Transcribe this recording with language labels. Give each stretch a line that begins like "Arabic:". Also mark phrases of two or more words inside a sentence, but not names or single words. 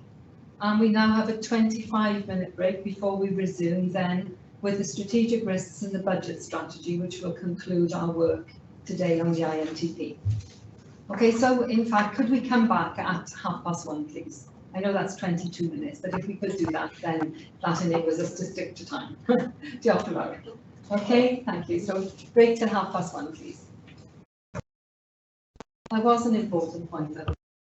English: And we now have a 25-minute break before we resume then with the strategic risks and the budget strategy, which will conclude our work today on the IMTP. Okay, so in fact, could we come back at 1:30, please? I know that's 22 minutes, but if we could do that, then that enables us to stick to time.
Welsh: Diolch yn fawr.
English: Okay, thank you. So break to 1:30, please. That was an important point, though.